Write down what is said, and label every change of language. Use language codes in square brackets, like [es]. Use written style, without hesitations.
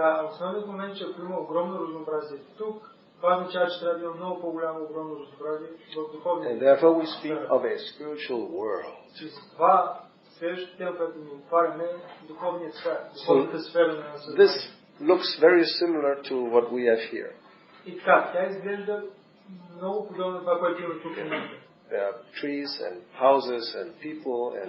[bg] Основният момент е, че ако има огромно разнообразие тук, това означава, че трябва да има много по-голямо огромно разнообразие в духовния. [en] And therefore we speak of a spiritual world. [bg] И за това следващата тема, която ни отваряме, е духовният свят, духовната сфера на съзнанието. [en] This looks very similar to what we have here. [bg] И така, тя изглежда много подобно на това, което има тук в момента. [en] There are trees and houses and people and